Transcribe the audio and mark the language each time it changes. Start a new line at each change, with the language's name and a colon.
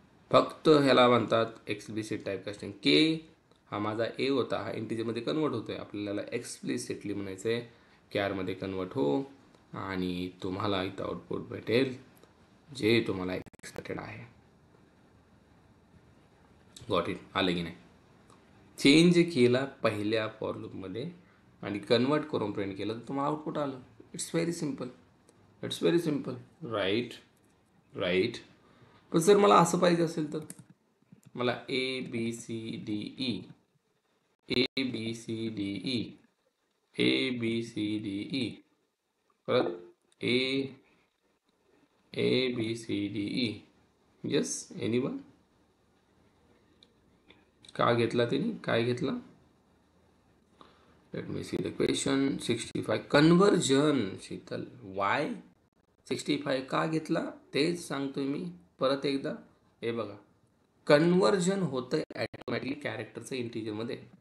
Marathi: फक्त ह्याला म्हणतात एक्सप्लिसिट टाईप कास्टिंग. के हा माझा ए होता, हा इंटिजरमध्ये कन्वर्ट होतो आहे, आपल्याला एक्सप्लिसिटली म्हणायचं आहे कॅरमध्ये कन्वर्ट हो, आणि तुम्हाला इथं आउटपुट भेटेल जे तुम्हाला एक्सपेक्टेड आहे.
English: got it,
Marathi: आलं की नाही. चेंज केला पहिल्या फॉर लूपमध्ये आणि कन्वर्ट करून प्रिंट केलं तर तुम्हाला आउटपुट आलं.
English: It's very simple, it's very simple, right right.
Marathi: पण सर मला असं पाहिजे असेल तर, मला A B C D E, A B C D E, A B C D E, परत A B C D E.
English: Yes, anyone.
Marathi: का घेतला त्यांनी, काय घेतला,
English: Let me see the question.
Marathi: 65 conversion, Sheetal Y 65 का घेतला तेच सांगतोय मी परत एकदा. हे बघा कन्वर्जन होतं ॲटोमॅटिकली कॅरेक्टरचं इंटिजरमध्ये.